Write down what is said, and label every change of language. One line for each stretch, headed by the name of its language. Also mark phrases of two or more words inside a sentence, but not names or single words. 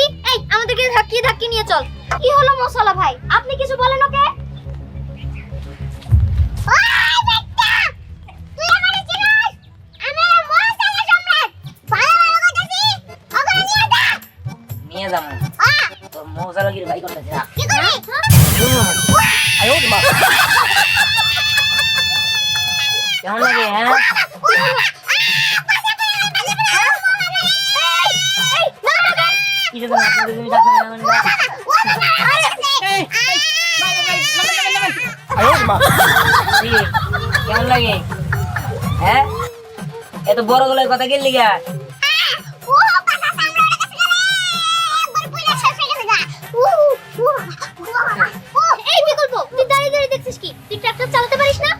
Bangla: এই আমাদেরকে ধাক্কিয়ে ধাক্কিয়ে নিয়ে চল। কি হলো মশলা ভাই, আপনি কিছু বলেন ওকে? নিয়ে যাবো তোর মৌসালাগির ভাই করতেছে না।
Chinese: 哎呦我的妈！
Bangla: কেমন লাগে? হ্যাঁ কি যদি আপনাদের জিনিস আপনারা নেবেন না?
Chinese: 哎呦我的妈！
Bangla: কি? কেমন লাগে? হ্যাঁ এত বড় গলায় কথা গেলি গা? এই বিকল্প, তুই দাঁড়িয়ে দাঁড়িয়ে দেখছিস কি? তুই ট্রাক্টর চালাতে পারিস না?